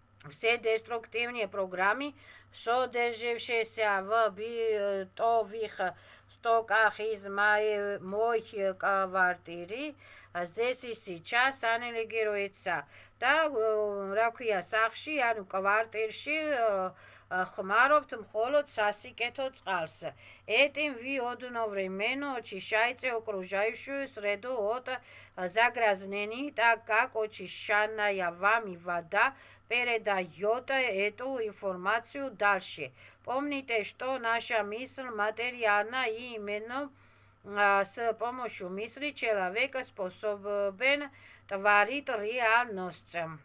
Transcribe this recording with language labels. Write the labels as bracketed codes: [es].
[ru] Все деструктивные программы, содержащиеся в бытовых стоках из моей квартиры, здесь и сейчас аннигилируются. [ka] და რა ქვია სახში, ანუ კვარტირში ხმარობთ მხოლოდ სასიკეთო წყალს. [ru] Этим вы одновременно очищаете окружающую среду от загрязнений, так как очищенная вами вода передает эту информацию дальше. Помните, что наша мысль материальна, и именно с помощью мысли человек способен творить реальность.